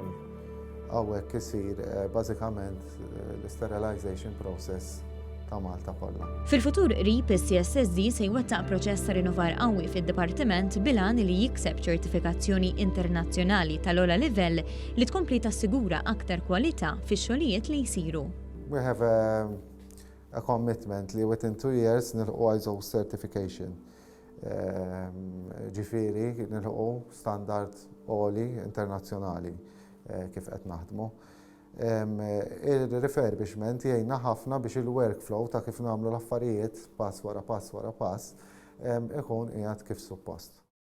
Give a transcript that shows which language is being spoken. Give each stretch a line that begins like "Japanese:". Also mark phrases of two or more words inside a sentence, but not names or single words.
Maltese: Hawnhekk isir bażikament l-
English: sterilization process
Maltese: ta' Malta kollha. Fil-futur qrib is-CSSD se jwettaq proċess ta' rinnovar qawwi fid-dipartiment bilan li jikseb ċertifikazzjoni internazzjonali tal-ogħla livell li tkompli tassigura aktar kwalità fix-xogħlijiet li jsiru.
English: We have a commitment li within 2 years nilħu ISO certification.
Maltese: Ġifieri nilħu standard għoli internazzjonali kif qed naħdmu. Il-refurbishment jgħinna ħafna biex il-workflow ta' kif nagħmlu l-affarijiet pass wara pass wara pass ikun qiegħed kif suppost.